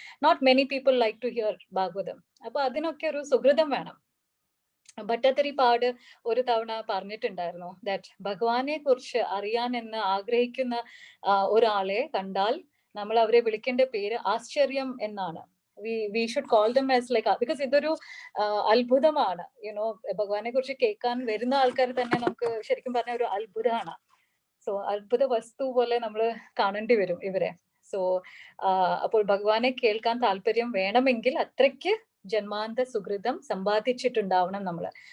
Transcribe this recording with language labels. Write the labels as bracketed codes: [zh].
[en] Not many people like to hear Bhagavatam. [ml] അപ്പൊ അതിനൊക്കെ ഒരു സുഹൃതം വേണം. ഭട്ടതിരിപ്പാട് ഒരു തവണ പറഞ്ഞിട്ടുണ്ടായിരുന്നു ദാറ്റ് ഭഗവാനെ കുറിച്ച് അറിയാൻ എന്ന് ആഗ്രഹിക്കുന്ന ഒരാളെ കണ്ടാൽ നമ്മൾ അവരെ വിളിക്കേണ്ട പേര് ആശ്ചര്യം എന്നാണ്. [en] we should call them as like, because [ml] ഇതൊരു അത്ഭുതമാണ്, [en] You know. [ml] ഭഗവാനെ കുറിച്ച് കേൾക്കാൻ വരുന്ന ആൾക്കാർ തന്നെ നമുക്ക് ശരിക്കും പറഞ്ഞ ഒരു അത്ഭുതമാണ്. സോ അത്ഭുത വസ്തു പോലെ നമ്മൾ കാണേണ്ടി വരും ഇവരെ. സോ അപ്പോൾ ഭഗവാനെ കേൾക്കാൻ താല്പര്യം വേണമെങ്കിൽ അത്രയ്ക്ക് ജന്മാന്ത സുഹൃതം സമ്പാദിച്ചിട്ടുണ്ടാവണം നമ്മള്.